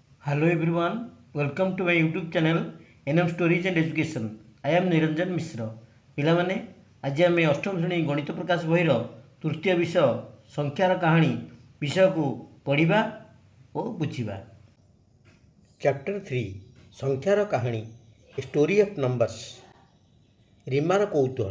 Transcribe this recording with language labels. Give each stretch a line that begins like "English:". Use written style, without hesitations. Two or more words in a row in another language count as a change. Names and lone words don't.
English: Hello everyone, welcome to my YouTube channel NM Stories and Education. I am Niranjan Mishra.
Odia: ପିଲାମାନେ ଆଜି ଆମେ ଅଷ୍ଟମ ଶ୍ରେଣୀ ଗଣିତ ପ୍ରକାଶ ବହିର ତୃତୀୟ ବିଷୟ ସଂଖ୍ୟାର କାହାଣୀ ବିଷୟକୁ ପଢ଼ିବା ଓ ବୁଝିବା। ଚ୍ୟାପ୍ଟର 3 ସଂଖ୍ୟାର କାହାଣୀ
English: story of numbers.
Odia: ରିମାର କୌତୂହଳ।